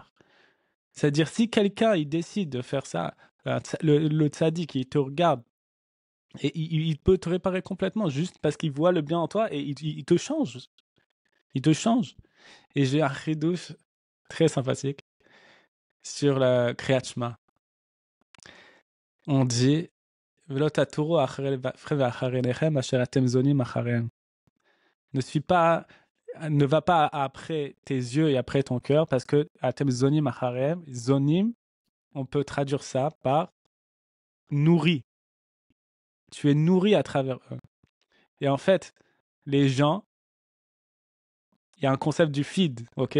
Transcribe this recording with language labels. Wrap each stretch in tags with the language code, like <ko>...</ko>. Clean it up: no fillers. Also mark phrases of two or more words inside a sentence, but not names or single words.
<fr>C'est-à-dire, si quelqu'un il décide de faire ça, le tzaddik, il te regarde et il peut te réparer complètement juste parce qu'il voit le bien en toi et il te change. Il te change. Et j'ai un chidouche très sympathique sur la Kriyat Shema.</fr> <he>On dit ולא תתורו אחרי ואחריכם אשר אתם זונים אחריהם.</he> <fr>Ne va pas après tes yeux et après ton cœur parce que</fr> <he>אתם זונים אחריהם,</he> <fr>zonim, on peut traduire ça par nourri. Tu es nourri à travers eux. Et en fait, les gens, il y a un concept du feed, ok?</fr>